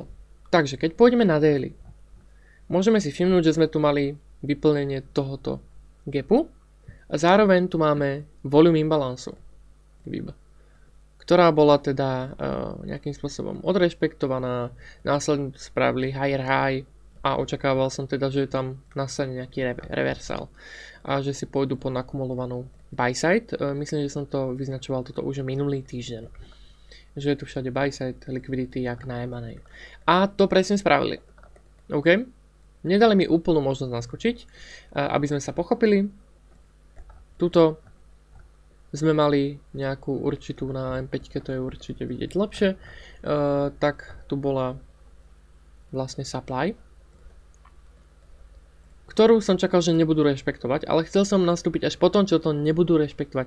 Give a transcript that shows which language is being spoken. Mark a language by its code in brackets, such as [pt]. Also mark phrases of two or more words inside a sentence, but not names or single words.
[sk] Takže keď pôjdeme na daily, môžeme si všimnúť, že sme tu mali vyplnenie tohoto gapu a zároveň tu máme volume imbalansu, ktorá bola teda nejakým spôsobom odrešpektovaná, následne spravili [en] higher high [sk] a očakával som teda, že tam nastane nejaký reversal a že si pôjdu po nakumulovanú [en] buy side. [sk] Myslím, že som to vyznačoval toto už minulý týždeň, že je tu všade [en] buy side liquidity [sk] jak na M&A. A to presne spravili. OK? Nedali mi úplnú možnosť naskočiť, aby sme sa pochopili. Tuto sme mali nejakú určitú na M5, to je určite vidieť lepšie, tak tu bola vlastne supply, ktorú som čakal, že nebudú rešpektovať, ale chcel som nastúpiť až potom, čo to nebudú rešpektovať.